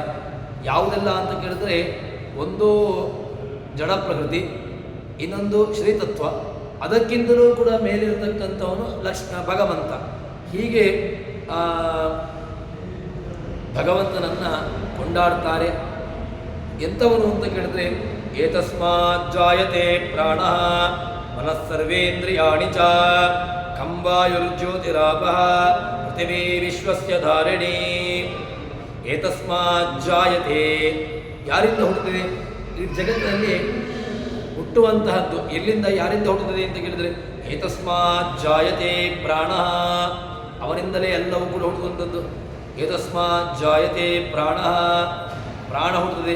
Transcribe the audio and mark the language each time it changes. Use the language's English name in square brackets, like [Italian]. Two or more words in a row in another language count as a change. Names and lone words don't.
[Kannada] ಯಾವುದೆಲ್ಲ ಅಂತ ಕೇಳಿದ್ರೆ ಒಂದು ಜಡ ಪ್ರಕೃತಿ, ಇನ್ನೊಂದು ಶ್ರೀತತ್ವ, ಅದಕ್ಕಿಂತಲೂ ಕೂಡ ಮೇಲಿರತಕ್ಕಂಥವನು ಭಗವಂತ. ಹೀಗೆ ಭಗವಂತನನ್ನು ಕೊಂಡಾಡ್ತಾರೆ. ಎಂಥವನು ಅಂತ ಕೇಳಿದ್ರೆ [Sanskrit] ಏತಸ್ಮಾತ್ ಜಾಯತೆ ಪ್ರಾಣ ಮನಸ್ಸರ್ವೇಂದ್ರಿಯಾಣಿ ಚ ಕಂವಾಯುರ್ಜ್ಯೋತಿರಾಪಃ ಪೃಥಿವೀ ವಿಶ್ವಸ್ಯ ಧಾರಿಣಿ. ಏತಸ್ಮಾತ್ ಜಾಯತೆ, [Kannada] ಯಾರಿಂದ ಹುಟ್ಟುತ್ತದೆ? ಈ ಜಗತ್ತಿನಲ್ಲಿ ಹುಟ್ಟುವಂತಹದ್ದು ಎಲ್ಲಿಂದ, ಯಾರಿಂದ ಹುಟ್ಟುತ್ತದೆ ಅಂತ ಕೇಳಿದರೆ [Sanskrit] ಏತಸ್ಮಾತ್ ಜಾಯತೆ ಪ್ರಾಣ, [Kannada] ಅವನಿಂದಲೇ ಎಲ್ಲವೂ ಕೂಡ ಹುಟ್ಟುವಂಥದ್ದು. [Sanskrit] ಏತಸ್ಮಾತ್ ಜಾಯತೆ ಪ್ರಾಣ, [Kannada] ಪ್ರಾಣ ಹುಟ್ಟುತ್ತದೆ.